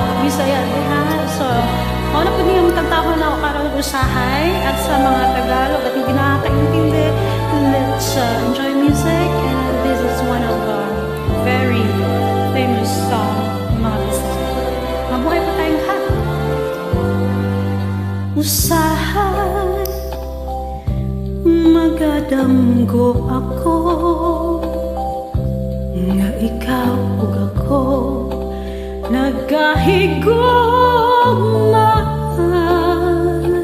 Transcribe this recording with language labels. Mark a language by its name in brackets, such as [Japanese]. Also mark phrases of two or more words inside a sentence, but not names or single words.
[Cebuano] Bisaya diha. So, mao na pud niyang kantahon na ako karon usahay [Filipino] at sa mga Tagalog at hindi nakakaintindi. [English] Let's enjoy music, and this is one of very famous song mga Bisaya. [Filipino] Mabuhay po tayong lahat. [Cebuano] Usahay magadamgo ako nga ikaw ug ako nagahigugmay